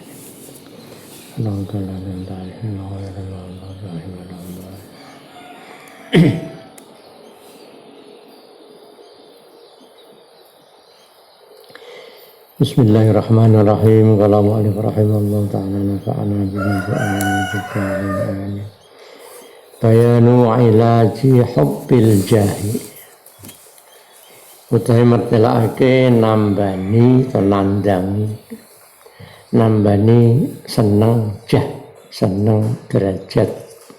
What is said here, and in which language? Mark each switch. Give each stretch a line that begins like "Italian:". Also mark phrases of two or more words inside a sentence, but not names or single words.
Arabic: صراط الذين أنعمت عليهم غير المغضوب عليهم ولا الضالين. بسم الله الرحمن الرحيم. قال المؤلف رحمه الله تعالى نفعنا به بعلمه بعلمه آمين. بيان علاج حب الجاه.
Javanese: Utahe mertelake nambani atau nambani seneng jah, seneng derajat.